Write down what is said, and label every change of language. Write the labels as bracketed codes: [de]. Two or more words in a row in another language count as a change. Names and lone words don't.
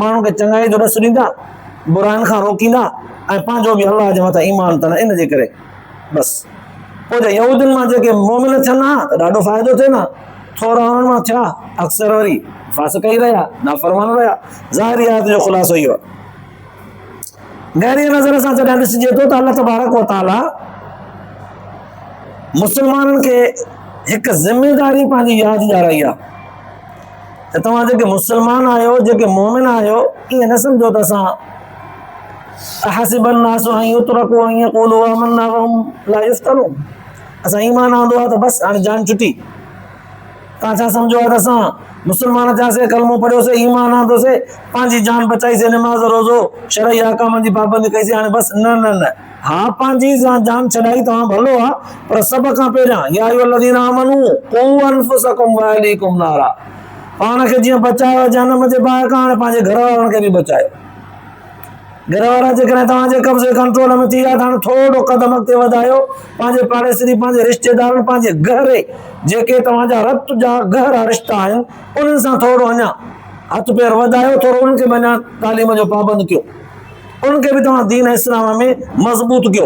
[sd] माण्हुनि खे चङाई जो ॾसु ॾींदा, बुराइनि खां रोकींदा ऐं पंहिंजो बि अलाह जे मथां ईमान अथनि। इन जे करे बसि पोइ जे यहूदियुनि मां जेके मोमिन थियनि हा त ॾाढो फ़ाइदो थिए न। थोरा उन्हनि मां थिया अक्सर वरी फासिक़ ई रहिया, नाफ़रमान रहिया। ज़ाहिरी आयत जो ख़ुलासो इहो आहे। गहरी नज़र सां जॾहिं ॾिसिजे थो त [ar] الله تبارك وتعالى [sd] मुस्लमाननि खे हिकु ज़िमेदारी पंहिंजी यादि ॾियाराई आहे त तव्हां जेके मुस्लमान आहियो, जेके मोमिन आहियो, ईअं न सम्झो त असां [ar] أحسب الناس أن يتركوا أن يقولوا آمنا وهم لا يفتنون, [sd] असां ईमान आंदो आहे त बसि हाणे जान छुटी। तव्हां छा सम्झो आहे त असां मुस्लमान थियासीं, कलमो पढ़ियोसीं, ईमान आंदोसीं, पंहिंजी जान बचाईसीं, निमाज़ रोज़ो शरई अहकामनि जी पाबंदी कईसीं, हाणे बसि। न न न, हा पंहिंजी जान छॾाई तव्हां भलो आहे, पर सभ खां पहिरियां [ar] يا أيها الذين آمنوا قوا أنفسكم وأهليكم نارا, [sd] पाण खे जीअं बचायो जहन्नम जे बाहि खां, हाणे पंहिंजे घर वारनि खे बि बचायो। घर वारा जेकॾहिं तव्हांजे कब्ज़े कंट्रोल में थी विया त हाणे थोरो क़दम अॻिते वधायो। पंहिंजे पाड़ेसरी, पंहिंजे रिश्तेदारनि, पंहिंजे गहरे जेके तव्हांजा रत जा गहरा रिश्ता आहिनि, उन्हनि सां थोरो अञा हथ पेर वधायो, थोरो उन्हनि खे बि अञा तालीम जो पाबंद कयो, उन्हनि खे बि तव्हां दीन इस्लाम में मज़बूत कयो।